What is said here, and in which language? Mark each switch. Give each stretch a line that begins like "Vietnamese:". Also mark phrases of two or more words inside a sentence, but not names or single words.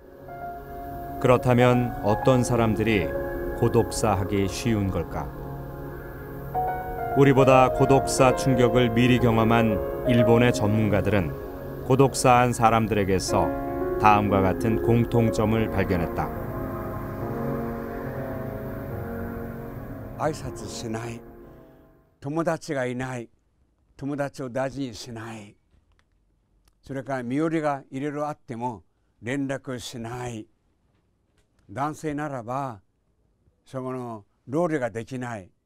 Korean: 그렇다면 어떤 사람들이 고독사하기 쉬운 걸까? 우리보다 고독사 충격을 미리 경험한 일본의 전문가들은 고독사한 사람들에게서 다음과 같은 공통점을 발견했다.
Japanese: 挨拶しない、友達がいない、友達を大事にしない、それから身寄りがいろいろあっても連絡しない、男性ならばその料理ができない、